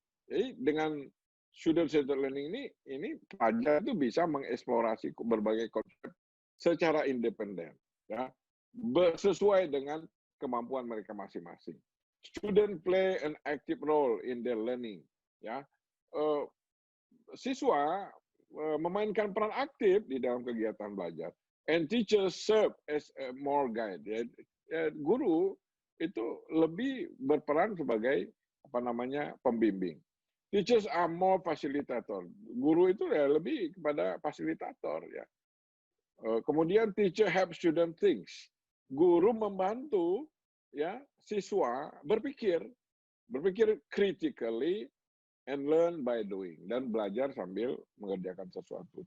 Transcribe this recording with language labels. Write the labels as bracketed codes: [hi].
[id] Jadi dengan student-centered learning ini pelajar itu bisa mengeksplorasi berbagai konsep secara independen, ya, sesuai dengan kemampuan mereka masing-masing. [en] Student play an active role in their learning, ya. [id] Siswa memainkan peran aktif di dalam kegiatan belajar. [en] And teachers serve as a more guide. [id] Ya, guru itu lebih berperan sebagai pembimbing. [en] Teachers are more facilitator. [id] Guru itu ya lebih kepada fasilitator, ya. Kemudian [en] teacher help student think. [id] Guru membantu, ya, siswa berpikir [en] critically and learn by doing, [id] dan belajar sambil mengerjakan sesuatu.